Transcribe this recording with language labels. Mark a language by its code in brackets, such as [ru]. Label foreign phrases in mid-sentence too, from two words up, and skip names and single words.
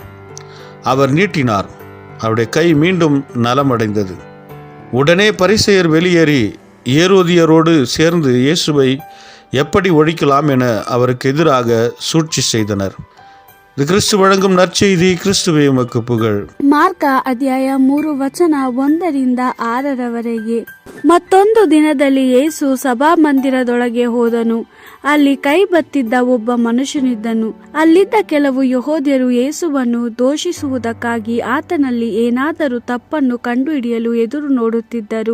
[ta] அவர் நீட்டினார். அவருடைய கை மீண்டும் நலமடைந்தது. உடனே பரிசேயர் வெளியேறி ஏரோதியரோடு சேர்ந்து இயேசுவை எப்படி ஒழிக்கலாம் என அவருக்கு எதிராக சூழ்ச்சி செய்தனர். இது கிறிஸ்து வழங்கும் நற்செய்தி. கிறிஸ்துவே உமக்கு புகழ். [kn] ಮಾರ್ಕ ಅಧ್ಯಾಯ 3 ವಚನ 1-6 ಮತ್ತೊಂದು ದಿನದಲ್ಲಿ ಯೇಸು ಸಭಾಮಂದಿರದೊಳಗೆ ಹೋದನು. ಅಲ್ಲಿ ಕೈ ಬತ್ತಿದ್ದ ಒಬ್ಬ ಮನುಷ್ಯನಿದ್ದನು. ಅಲ್ಲಿದ್ದ ಕೆಲವು ಯೆಹೂದ್ಯರು ಯೇಸುವನ್ನು ದೂಷಿಸುವುದಕ್ಕಾಗಿ ಆತನಲ್ಲಿ ಏನಾದರೂ ತಪ್ಪನ್ನು ಕಂಡುಹಿಡಿಯಲು ಎದುರು ನೋಡುತ್ತಿದ್ದರು.